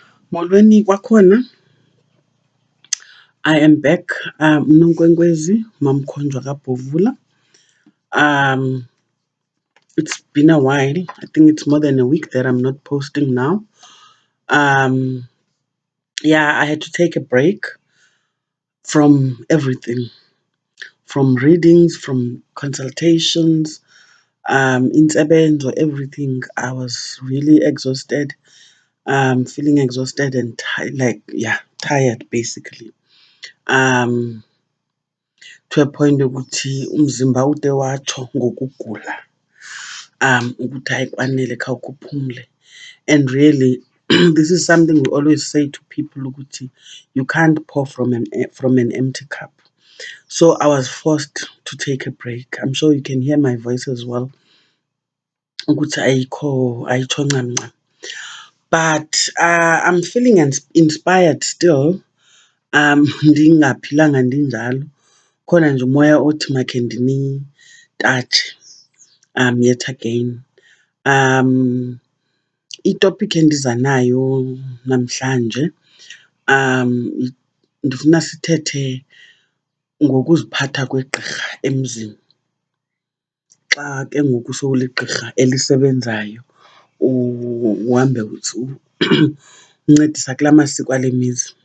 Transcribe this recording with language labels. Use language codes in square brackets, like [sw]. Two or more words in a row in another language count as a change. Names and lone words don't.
[xh] Molweni kwakhona. [en] I am back. [xh] Mnonkwenkwezi, Mamkhonjwa kaBhovula. [en] It's been a while. I think it's more than a week that I'm not posting now. Yeah, I had to take a break from everything, from readings, from consultations, insebenzo, everything. I was really exhausted, feeling exhausted and tired basically. To a point [xh] ukuthi umzimba ude watsho ngokugula ukuthi hayi kwanele khawukuphumle. [en] And really this is something we always say to people ukuthi you can't pour from an empty cup. So I was forced to take a break. I'm sure you can hear my voice as well [xh] ukuthi ayitsho ncam ncam. [en] But I'm feeling inspired still. [xh] Ndingaphilanga ndinjalo. Khona nje umoya othi makhe ndinitatshe [en] yet again. [xh] Itopic endiza nayo namhlanje ndifuna sithethe ngokuziphatha kwegqirha emzini. Xa ke ngoku sowuligqirha elisebenzayo uhambe uncedisa kula masiko ale mizi.